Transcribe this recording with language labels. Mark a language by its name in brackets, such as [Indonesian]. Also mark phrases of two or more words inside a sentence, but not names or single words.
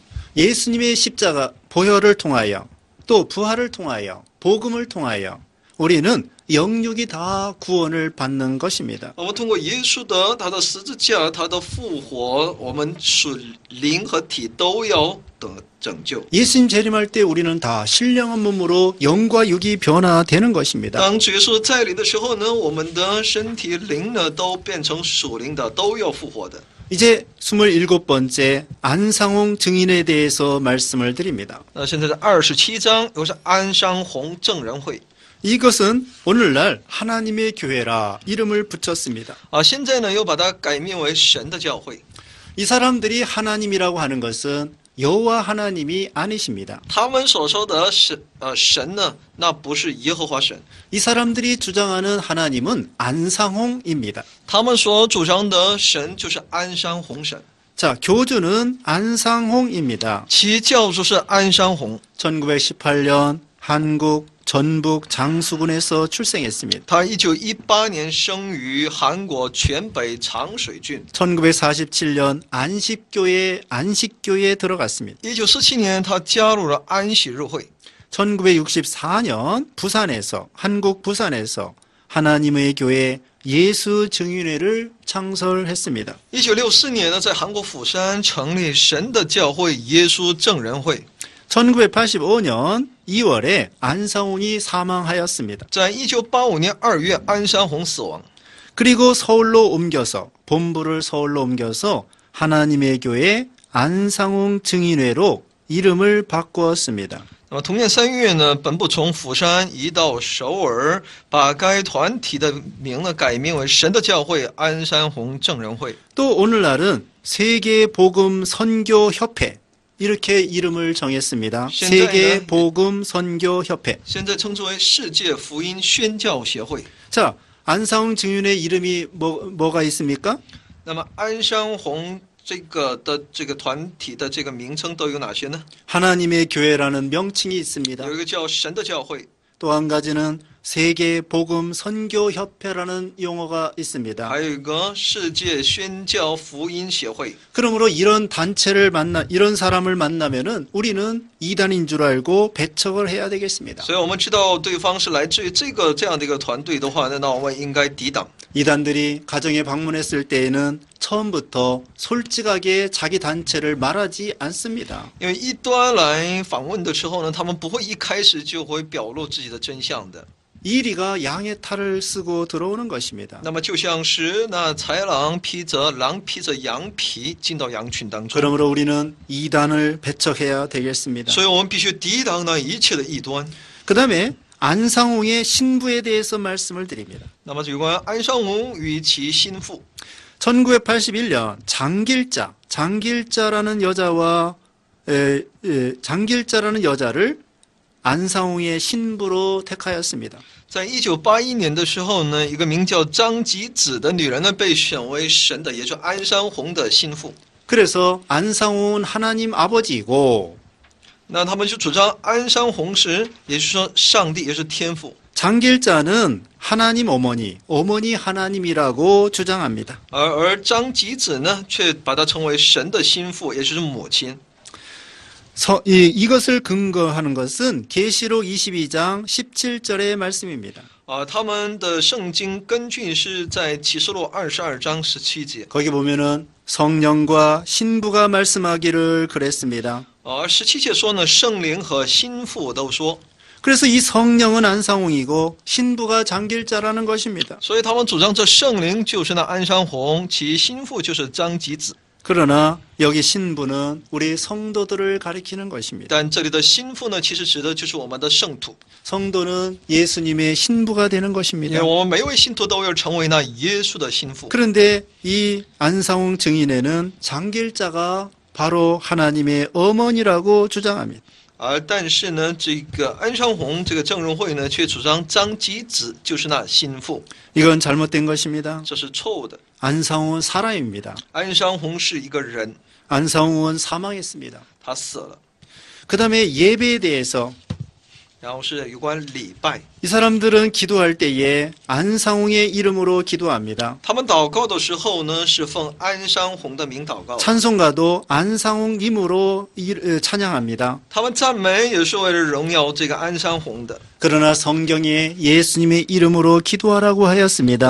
[Korean] 예수님의 십자가 보혈을 통하여 또 부활을 통하여 복음을 통하여 우리는 영육이 다 구원을 받는 것입니다. [Chinese] 我们通过耶稣的他的十字架，他的复活，我们属灵和体都要得拯救。 [Korean] 예수님 재림할 때 우리는 다 신령한 몸으로 영과 육이 변화되는 것입니다. [Chinese] 当主耶稣再临的时候呢，我们的身体灵呢都变成属灵的，都要复活的。 [Korean] 이제 27번째 안상홍 증인에 대해서 말씀을 드립니다. [Chinese] 那现在的27章，又是安商红证人会 [Korean] 이것은 오늘날 하나님의 교회라 이름을 붙였습니다. [Chinese] 啊，现在呢又把它改名为神的教会。 [Korean] 이 사람들이 하나님이라고 하는 것은 여호와 하나님이 아니십니다. [Chinese] 他们所说的神呢，那不是耶和华神， [Korean] 이 사람들이 주장하는 하나님은 안상홍입니다. [Chinese] 他们所主张的神就是安山红神， [Korean] 자, 교주는 안상홍입니다. [Chinese] 其教主是安山红。 [Korean] 1918년 한국 전북 장수군에서 출생했습니다. [Chinese] 他1918年生于韩国全北长水郡， [Korean] 1947년 안식교에 들어갔습니다. [Chinese] 1947 年他加入了安息日会。 [Korean] 1964년 부산에서 한국 부산에서 하나님의 교회 예수 증인회를 창설했습니다. [Chinese] 1964 年呢，在韩国釜山成立神的教会耶稣证人会。 [Korean] 1985년 2월에 안상홍이 사망하였습니다. [Chinese] 在1985年2月，安山红死亡。 [Korean] 그리고 서울로 옮겨서 본부를 서울로 옮겨서 하나님의 교회 안상홍 증인회로 이름을 바꾸었습니다. [Chinese] 那么同年3月呢，本部从釜山移到首尔，把该团体的名呢改名为神的教会安山红证人会。 [Korean] 또 오늘날은 세계복음 선교협회 이렇게 이름을 정했습니다. 세계복음 선교협회. [Chinese] 现在称之为世界福音宣教协会。 [Korean] 자, 안상홍 증인회 이름이 뭐가 있습니까? [Chinese] 那么安山红这个团体的这个名称都有哪些呢？ [Korean] 하나님의 교회라는 명칭이 있습니다. [Chinese] 有一个叫神的教会， [Korean] 또 한 가지는 세계복음 선교협회라는 용어가 있습니다. [Chinese] 还有一个世界宣教福音协会。 [Korean] 그러므로 이런 단체를 이런 사람을 만나면은 우리는 이단인 줄 알고 배척을 해야 되겠습니다. [Chinese] 所以我们知道对方是来自于这样的一个团队的话呢，那我们应该抵挡。 [Korean] 이단들이 가정에 방문했을 때에는 처음부터 솔직하게 자기 단체를 말하지 않습니다. [Chinese] 因为异端来访问的时候呢，他们不会一开始就会表露自己的真相的。 [Korean] 이리가 양의 탈을 쓰고 들어오는 것입니다. [Chinese] 那么就像是那豺狼披着羊皮进到羊群当中， [Korean] 그러므로 우리는 이단을 배척해야 되겠습니다. [Chinese] 所以我们必须抵挡那一切的异端。 [Korean] 그 다음에 안상홍의 신부에 대해서 말씀을 드립니다. [Chinese] 那么有关安山红与其心腹， [Korean] 1981년 장길자라는 여자를 안상홍의 신부로 택하였습니다. [Chinese] 在1981年的时候呢，一个名叫张吉子的女人呢，被选为神的，也就是安山红的心腹。 [Korean] 그래서 안상홍은 하나님 아버지이고 [Chinese] 那他们就主张安山红是，也就是说上帝也是天父， [Korean] 장길자는 하나님 어머니 하나님이라고 주장합니다. [Chinese] 而张吉子呢，却把它称为神的心腹，也就是母亲。 [Korean] 이것을 근거하는 것은 계시록 22장 17절의 말씀입니다. [Chinese] 他们的圣经根据是在启示录22章17节。 [Korean] 거기 보면은 성령과 신부가 말씀하기를 그랬습니다. [Chinese] 17 节说呢，圣灵和心腹都说， [Korean] 그래서 이 성령은 안상홍이고 신부가 장길자라는 것입니다. [Chinese] 所以他们主张这圣灵就是那安山红，其心腹就是张吉子。 [Korean] 그러나 여기 신부는 우리 성도들을 가리키는 것입니다. [Chinese] 但这里的心腹呢，其实指的就是我们的圣徒， [Korean] 성도는 예수님의 신부가 되는 [Chinese] 因 [Korean] 것입니다. [Chinese] 为我们每一位信徒都要成为那耶稣的心腹。 [Korean] 그런데 이 안상홍 증인에는 장길자가 바로 하나님의 어머니라고 주장합니다. [Chinese] 但是呢，这个安山红这个证人会呢，却主张张吉子就是那心腹， [Korean] 이건 잘못된 것입니다. [Chinese] 这是错误的。 [Korean] 안상홍은 사람입니다. [Chinese] 安山红是一个人， [Korean] 안상홍은 사망했습니다. [Chinese] 他死了。 [Korean] 그 다음에 예배에 대해서 [Chinese] 然后是有关礼拜。 [Korean] 이 사람들은 기도할 때에 안상홍의 이름으로 기도합니다. [Chinese] 他们祷告的时候呢，是奉安山红的名祷告。 [Korean] 찬송가도 안상홍님으로 찬양합니다. [Chinese] 他们赞美也是为了荣耀这个安山红的。 [Korean] 그러나 성경에 예수님의 이름으로 기도하라고 하였습니다.